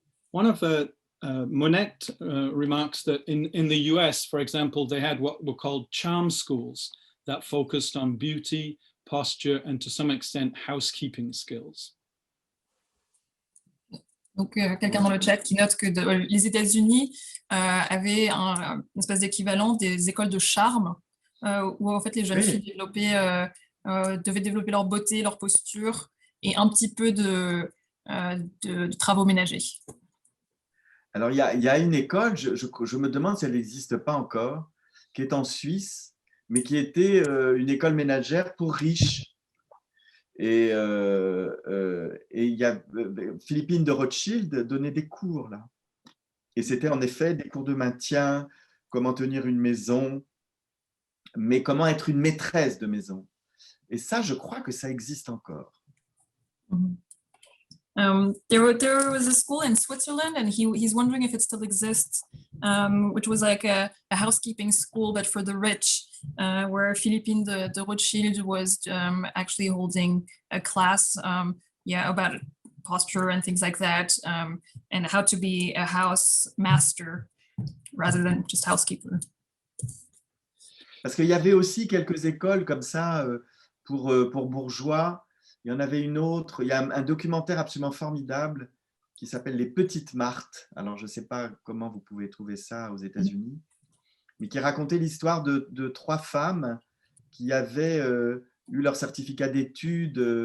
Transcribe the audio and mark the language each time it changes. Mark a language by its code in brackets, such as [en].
[en] One of the Monette remarks that in the US, for example, they had what were called charm schools that focused on beauty, posture, and to some extent, housekeeping skills. [fr] Donc, quelqu'un dans le chat qui note que les États-Unis avaient une espèce d'équivalent des écoles de charme, où en fait les jeunes filles devaient développer leur beauté, leur posture et un petit peu de travaux ménagers. Alors, il y a une école, je me demande si elle n'existe pas encore, qui est en Suisse, mais qui était une école ménagère pour riches. Et il y a Philippine de Rothschild donnait des cours là. Et c'était en effet des cours de maintien, comment tenir une maison, mais comment être une maîtresse de maison. Et ça, je crois que ça existe encore. Mm-hmm. [en] There was a school in Switzerland, and he's wondering if it still exists, which was like a housekeeping school, but for the rich, where Philippine de Rothschild was actually holding a class, about posture and things like that, and how to be a house master rather than just housekeeper. [fr] Parce qu'il y avait aussi quelques écoles comme ça pour bourgeois. Il y en avait une autre, il y a un documentaire absolument formidable qui s'appelle Les Petites Marthes. Alors, je ne sais pas comment vous pouvez trouver ça aux États-Unis, mais qui racontait l'histoire de 3 femmes qui avaient eu leur certificat d'études.